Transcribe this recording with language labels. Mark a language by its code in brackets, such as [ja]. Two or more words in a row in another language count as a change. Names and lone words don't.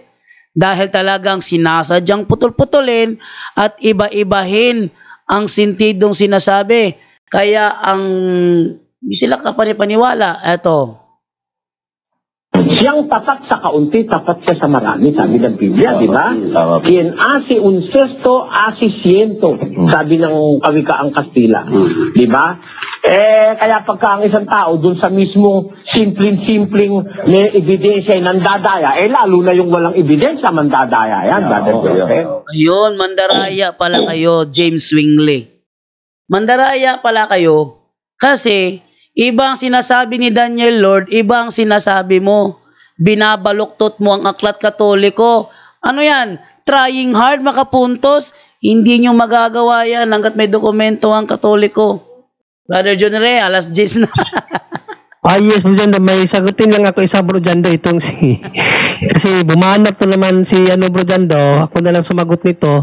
[tl] Dahil talagang sinasadyang putol-putulin at iba-ibahin ang sentidong sinasabi. Kaya hindi sila kapani-paniwala. Eto. Siyang tapat sa kaunti, tapat ka sa marami, sabi ng Biblia, di ba? [es] Quien hace un cesto, hace ciento, [tl] sabi ng kawikaang Kastila. Di ba? Kaya pagka ang isang tao dun sa mismong simpleng may ebidensya ay nandadaya, lalo na yung walang ebidensya, mandadaya yan, Brother Joseph. Ayun, mandaraya pala kayo, James Swingley. Mandaraya pala kayo kasi iba ang sinasabi ni Daniel Lord, iba ang sinasabi mo. Binabaluktot mo ang Aklat Katoliko. Ano yan? [en] Trying hard [tl] makapuntos? Hindi nyo magagawa yan hanggat may dokumento ang Katoliko. Brother John Ray, alas 10 na. Yes, Bro Jando, may sagutin lang ako isa, Bro Jando, itong si... Kasi bumanap po naman si Bro Jando, ako na lang sumagot nito.